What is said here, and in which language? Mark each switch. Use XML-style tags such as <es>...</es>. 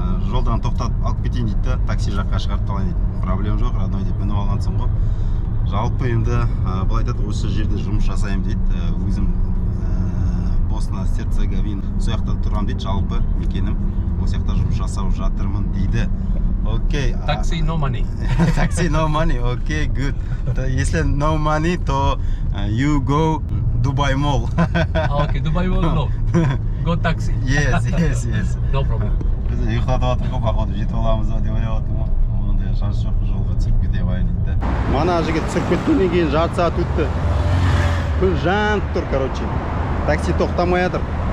<kk>Жолдан тоқтатып алып кетейін дейді да, такси жаққа шығарып қалайын дейді. Проблем жоқ, родной деп мініп алғансың ғой. Жалпы енді бұл айтады, осы жерде жұмыс жасаймын дейді. Өзім Босна-Герцеговина сол жақта тұрам дейді, жалпы мекенім. Осы жақта жұмыс жасап жатырмын дейді.</kk> <en>Окей. Taxi, no money. Taxi, no money. Окей, good. Если no money, то you go Dubai Mall. Okay, Dubai Mall, no. Go taxi. Yes. No problem.</en> <kk>Біз ұйықтатып жатыр ғой, походу жетіп аламыз ба деп ойлап отырмын ғой. Ондай шанс жоқ, жолға түсіріп кете қояйын дейді. Мана жігіт түсіріп кеткеннен кейін жарты сағат өтті. Күн жанып тұр, короче. Такси тоқтамай жатыр.</kk>